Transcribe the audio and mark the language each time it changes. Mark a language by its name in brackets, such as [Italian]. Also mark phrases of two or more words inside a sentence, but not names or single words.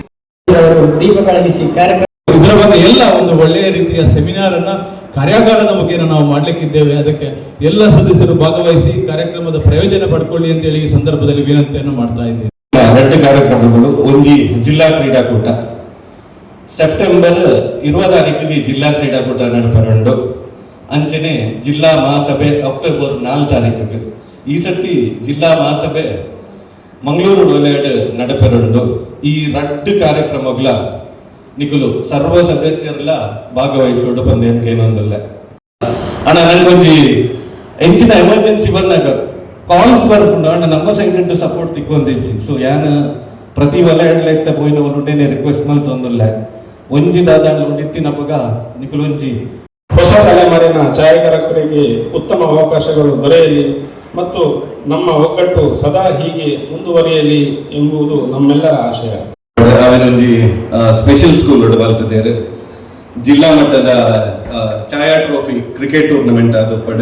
[Kannada] ಇದರ ಬಗ್ಗೆ ಎಲ್ಲ ಒಂದು ಒಳ್ಳೆಯ ರೀತಿಯ ಸೆಮಿನಾರ್ ಅನ್ನ ಕಾರ್ಯಾಗಾರದ ಮುಖೇನ ನಾವು ಮಾಡಲಿಕ್ಕಿದ್ದೇವೆ. ಅದಕ್ಕೆ ಎಲ್ಲ ಸದಸ್ಯರು ಭಾಗವಹಿಸಿ ಕಾರ್ಯಕ್ರಮದ ಪ್ರಯೋಜನ ಪಡ್ಕೊಳ್ಳಿ ಅಂತ ಹೇಳಿ ಈ ಸಂದರ್ಭದಲ್ಲಿ ವಿನಂತಿಯನ್ನು ಮಾಡ್ತಾ ಇದ್ದೇವೆ. 2 ಕಾರ್ಯಕ್ರಮಗಳು. [Tulu] ಒಂಜಿ ಜಿಲ್ಲಾ ಕ್ರೀಡಾಕೂಟ ಸೆಪ್ಟೆಂಬರ್ 20 ತಾರೀಕಿಗೆ ಜಿಲ್ಲಾ ಕ್ರೀಡಾಕೂಟ ನಡಪರಂಡು. ಅಂಚನೆ ಜಿಲ್ಲಾ ಮಹಾಸಭೆ ಅಕ್ಟೋಬರ್ 4 ತಾರೀಕಿಗೆ. ಈ ಸರ್ತಿ ಜಿಲ್ಲಾ ಮಹಾಸಭೆ ಮಂಗಳೂರು ವಲಯಡ್ ನಡಪರಂಡು. ಈ 2 ಕಾರ್ಯಕ್ರಮಗಳ ನಿಖಲು ಸರ್ವ ಸದಸ್ಯರೆಲ್ಲ ಭಾಗವಹಿಸೋಡು ಬಂದೇನ್ಕೆ ಏನೊಂದಿಲ್ಲ ಅಣ್ಣ. ನಂಗೊಂಜಿ ಎಂಚಿನ ಎಮರ್ಜೆನ್ಸಿ ಬಂದಾಗ ಕಾಲ್ಸ್ ಬರ್ಕೊಂಡು ಅಣ್ಣ ನಮ್ಮ [English] side support [Tulu] ತಿಕ್ಕೊಂದಿಚ್ಚಿ. ಸೊ ಯಾನ್ ಪ್ರತಿ ವಲಯಡ್ಲ ಎತ್ತ ಪೋಯಿನವರುಂಟೇನೆ ರಿಕ್ವೆಸ್ಟ್ ಮಲ್ತೊಂದಿಲ್ಲ. ಒಂಜಿ ದಾದಾಂಡ್ಲ ಒಂದಿತ್ತಿನಪ್ಪಗ ನಿಖಲು ಒಂಜಿ [Kannada] ಹೊಸ ತಲೆಮಾರಿನ ಛಾಯಾಗ್ರಾಹಕರಿಗೆ ಉತ್ತಮ ಅವಕಾಶಗಳು ದೊರೆಯಲಿ ಮತ್ತು ನಮ್ಮ ಒಗ್ಗಟ್ಟು ಸದಾ ಹೀಗೆ ಮುಂದುವರಿಯಲಿ ಎಂಬುದು ನಮ್ಮೆಲ್ಲರ ಆಶಯ. [Tulu] ಅವನೊಂಜಿ [English] special school [Tulu] ಬರ್ತದೇರು ಜಿಲ್ಲಾ ಮಟ್ಟದ ಛಾಯಾ ಟ್ರೋಫಿ [English] cricket tournament [Tulu] ಆದಪ್ಪಡು.